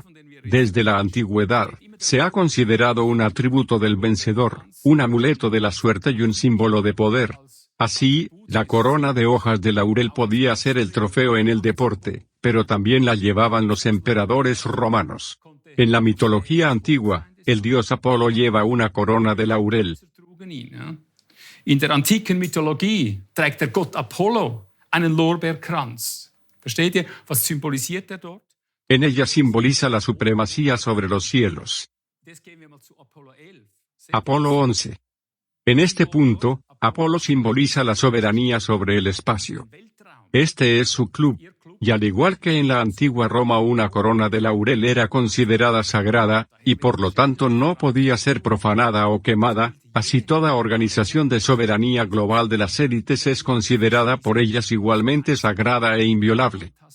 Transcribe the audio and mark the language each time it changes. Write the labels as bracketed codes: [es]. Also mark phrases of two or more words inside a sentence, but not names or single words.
[es] Desde la antigüedad, se ha considerado un atributo del vencedor, un amuleto de la suerte y un símbolo de poder. Así, la corona de hojas de laurel podía ser el trofeo en el deporte, pero también la llevaban los emperadores romanos. En la mitología antigua, el dios Apolo lleva una corona de laurel. [de] In der antiken Mythologie trägt der Gott Apollo einen Lorbeerkranz. Versteht ihr, was symbolisiert dort? [es] En ella simboliza la supremacía sobre los cielos. Apolo 11. En este punto, Apolo simboliza la soberanía sobre el espacio. Este es su club, y al igual que en la antigua Roma una corona de laurel era considerada sagrada, y por lo tanto no podía ser profanada o quemada, así toda organización de soberanía global de las élites es considerada por ellas igualmente sagrada e inviolable.